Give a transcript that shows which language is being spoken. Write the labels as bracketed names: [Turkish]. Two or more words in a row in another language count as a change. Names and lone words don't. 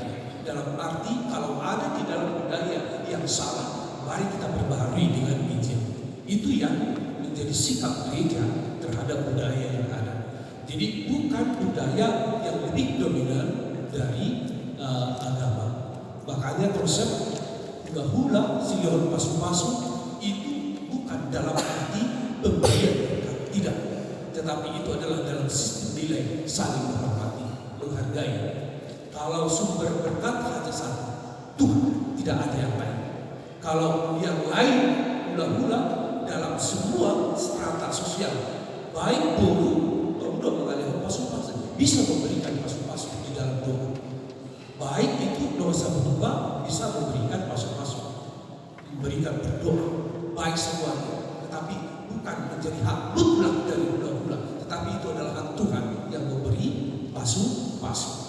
[Indonesian] Dalam arti kalau ada di dalam budaya yang salah, mari kita perbaharui dengan Injil. Itu yang menjadi sikap gereja terhadap budaya yang ada. Jadi bukan budaya yang lebih dominan dari agama. Makanya konsep hula-hula, silion pasu-pasu itu bukan dalam arti pemberian berkat, tidak. Tetapi itu adalah dalam sistem nilai saling menghormati, menghargai. Kalau sumber berkat hanya satu, Tuhan, tidak ada yang lain. Kalau yang lain hula-hula dalam semua strata sosial, baik buruh atau udah mengalihkan pasu-pasu, bisa memberikan pasu-pasu di dalam doa. Baik itu dosa berdoa bisa memberikan pasu-pasu, memberikan berdoa, baik semuanya. Tetapi bukan menjadi hak mutlak dari hula-hula, tetapi itu adalah hak Tuhan yang memberi pasu-pasu.